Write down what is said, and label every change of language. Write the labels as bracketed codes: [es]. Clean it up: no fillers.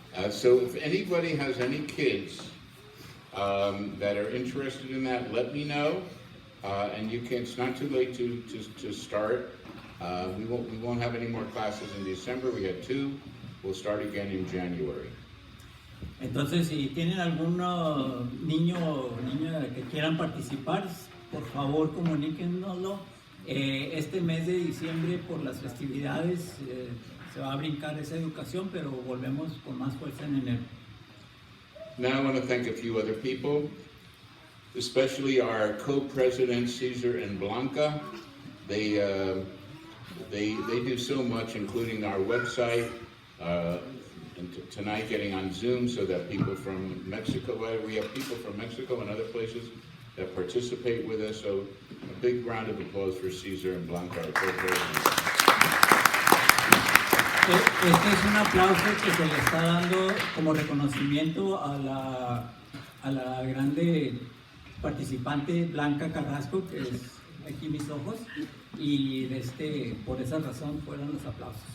[en] So if anybody has any kids that are interested in that, let me know. And it's not too late to start. We won't have any more classes in December. We had 2. We'll start again in January. [es] Entonces, si tienen algún niño o niña que quieran participar, por favor comuníquenoslo. Este mes de diciembre, por las festividades, se va a brincar esa educación, pero volvemos con más fuerza en enero. [en] Now I want to thank a few other people, especially our co-presidents, Cesar and Blanca. They do so much, including our website, and tonight getting on Zoom so that people from Mexico, we have people from Mexico and other places that participate with us. So a big round of applause for Cesar and Blanca, our co-presidents. [es] Este es un aplauso que se le está dando como reconocimiento a la grande participante Blanca Carrasco, que es aquí mis ojos, y por esa razón fueron los aplausos.